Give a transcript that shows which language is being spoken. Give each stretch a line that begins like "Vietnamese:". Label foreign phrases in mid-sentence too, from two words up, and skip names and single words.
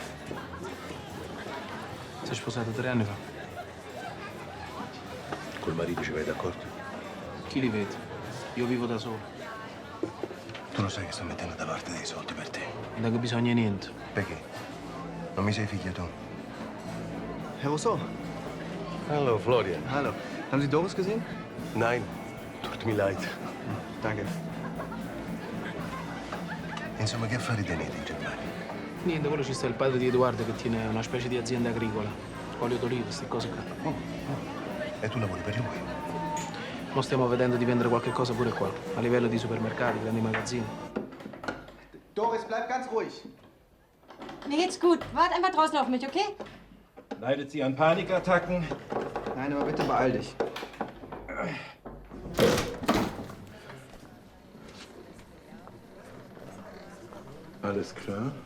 Italian: Si è sposata 3 anni fa. Col marito ci vai d'accordo? Chi li vede? Io vivo da solo. Tu lo sai che sto mettendo da parte dei soldi per te. Non ho bisogno di niente. Perché? Non mi sei figlio tu?
German: Herr Rousseau. Hallo, Florian. Hallo. Haben Sie Doris gesehen? Nein, tut mir leid. Danke.
Italian: Insomma, che affari tenete in Germania? Niente, quello ci sta il padre di Edoardo che tiene una specie di azienda agricola. Olio d'oliva, queste cose qua. E tu lavori per lui? Mo stiamo vedendo di vendere qualche cosa pure qua, a livello di supermercati, grandi magazzini.
German: Doris, bleib ganz ruhig. Mir geht's gut. Wart einfach draußen auf mich, okay? Leidet sie an Panikattacken? Nein, aber bitte beeil dich. Alles klar?